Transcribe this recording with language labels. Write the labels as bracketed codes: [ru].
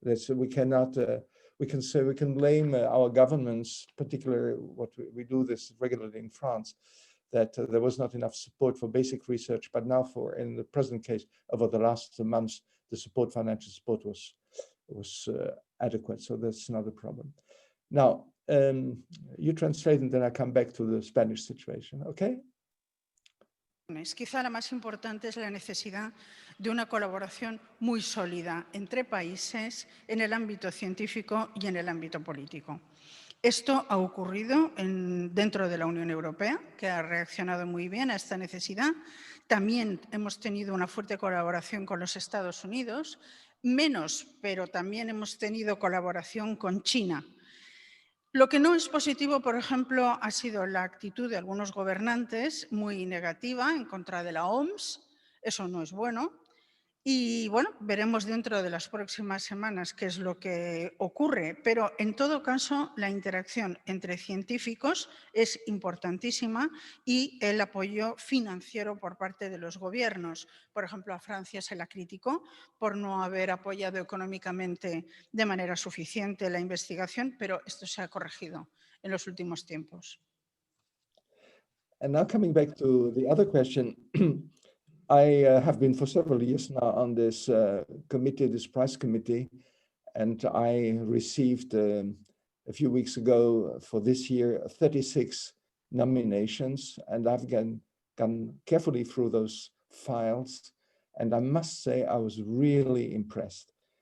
[en] We cannot, we can blame our governments, particularly what we do this regularly in France, that there was not enough support for basic research. But now, in the present case, over the last months, the financial support was adequate. So that's not a problem. Now, you translate, and then I come back to the Spanish situation. Okay. [es] Quizá la más importante es la necesidad de una colaboración muy sólida entre países en el ámbito científico y en el ámbito político. Esto ha ocurrido dentro de la Unión Europea, que ha reaccionado muy bien a esta necesidad. También hemos tenido una fuerte colaboración con los Estados Unidos, menos, pero también hemos tenido colaboración con China. Lo que no es positivo, por ejemplo, ha sido la actitud de algunos gobernantes muy negativa en contra de la OMS. Eso no es bueno. Y bueno, veremos dentro de las próximas semanas qué es lo que ocurre, pero en todo caso la interacción entre científicos es importantísima y el apoyo financiero por parte de los gobiernos. Por ejemplo, a Francia se la criticó por no haber apoyado económicamente de manera suficiente la investigación, pero esto se ha corregido en los últimos tiempos. [en] And now coming back to the other question, I have been for several years now on this committee, this prize committee, and I received a few weeks ago for this year 36 nominations, and I've gone carefully through those files, and I must say I was really impressed.